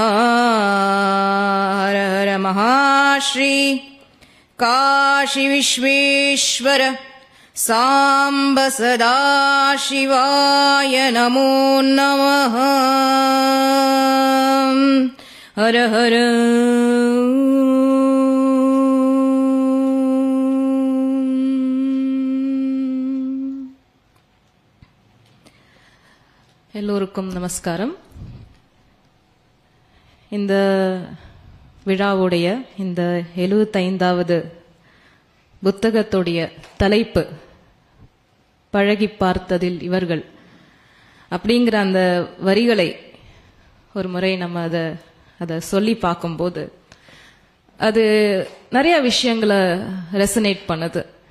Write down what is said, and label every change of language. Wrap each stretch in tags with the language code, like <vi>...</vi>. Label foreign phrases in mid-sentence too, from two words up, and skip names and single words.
<sa>हर हर महाश्री काशी विश्वेश्वर सांब सदाशिवाय नमो नमः। हर हर</sa> <ta>எல்லோருக்கும் நமஸ்காரம். இந்த விழாவுடைய இந்த 75வது புத்தகத்துடைய தலைப்பு பழகி பார்த்ததில் இவர்கள் அப்படிங்கிற அந்த வரிகளை ஒரு முறை நம்ம அதை சொல்லி பார்க்கும்போது அது நிறைய விஷயங்களை ரெசனேட் பண்ணுது.</ta>